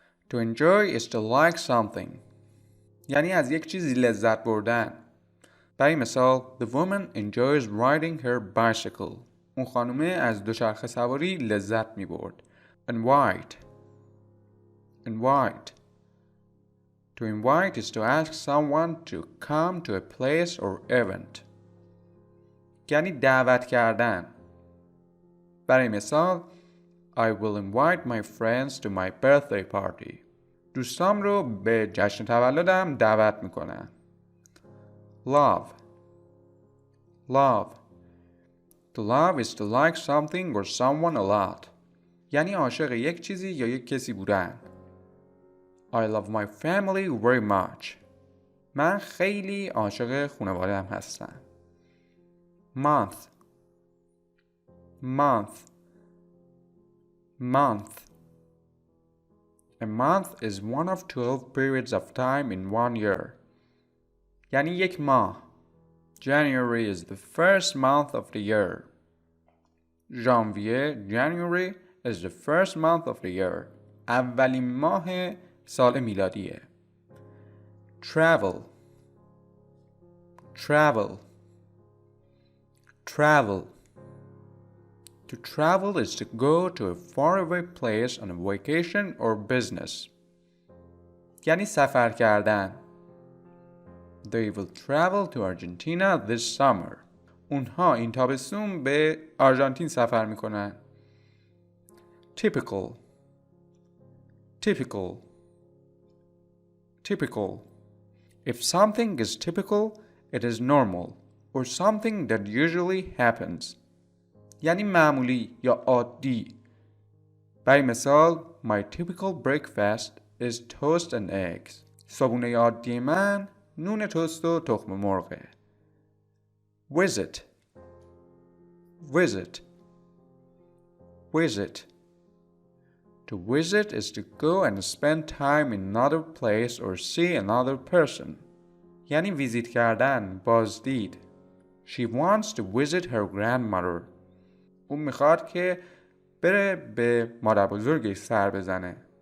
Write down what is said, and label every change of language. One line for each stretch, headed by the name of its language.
English: To enjoy is to like something.
Persian: یعنی از یک چیزی لذت بردن. برای مثال
English: The woman enjoys riding her bicycle.
Persian: اون خانومه از دوچرخه سواری لذت می برد.
English: Invite. To invite is to ask someone to come to a place or event.
Persian: یعنی دعوت کردن. برای مثال
English: I will invite my friends to my birthday party.
Persian: دوستام رو به جشن تولدم دعوت میکنم.
English: Love. Love. To love is to like something or someone a lot.
Persian: یعنی عاشق یک چیزی یا یک کسی بودن.
English: I love my family very much.
Persian: من خیلی عاشق خانواده‌ام هستم.
English: Month. Month. Month. A month is one of 12 periods of time in one year.
Persian: یعنی یک ماه.
English: January is the first month of the year. ژانویه January is the first month of the year.
Persian: اولین ماه سال میلادیه.
English: Travel. Travel. Travel. To travel is to go to a faraway place on a vacation or business.
Persian: یعنی سفر کردن.
English: They will travel to Argentina this summer.
Persian: اونها این تابستون به آرژانتین سفر میکنن.
English: Typical. Typical. Typical. If something is typical, it is normal or something that usually happens.
Persian: یعنی معمولی یا عادی. برای مثال
English: My typical breakfast is toast and eggs.
Persian: صبحونه عادی من نون توست و تخم مرغه.
English: Visit. Visit. Visit. To visit is to go and spend time in another place or see another person.
Persian: یعنی ویزیت کردن، بازدید.
English: She wants to visit her grandmother.
Persian: اون میخواد که بره به مادر بزرگش سر بزنه.